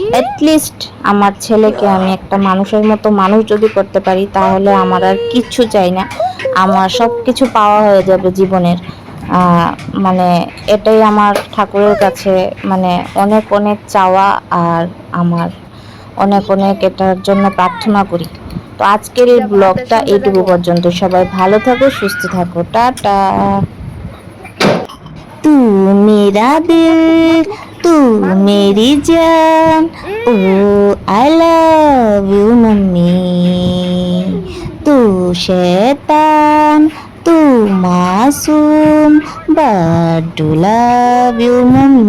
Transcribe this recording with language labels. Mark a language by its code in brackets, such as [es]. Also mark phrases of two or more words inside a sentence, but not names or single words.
[bn] অ্যাটলিস্ট আমার ছেলেকে আমি একটা মানুষের মতো মানুষ যদি করতে পারি তাহলে আমার আর কিচ্ছু চাই না, আমার সব কিছু পাওয়া হয়ে যাবে জীবনের। আহ, মানে এটাই আমার ঠাকুরের কাছে মানে অনেক অনেক চাওয়া, আর আমার অনেক অনেক এটার জন্য প্রার্থনা করি। তো আজকের এই যা ভাতের ব্লগটা সঙ্গে এইটুকু দেখো। পর্যন্ত। সবাই ভালো থাকো, সুস্থ থাকো, টাটা। [hi] तू मेरा दिल, तू मेरी जान, ओ [en] I love you mummy. [hi] तू शैतान, तू मासूम, [en] but do love you mummy.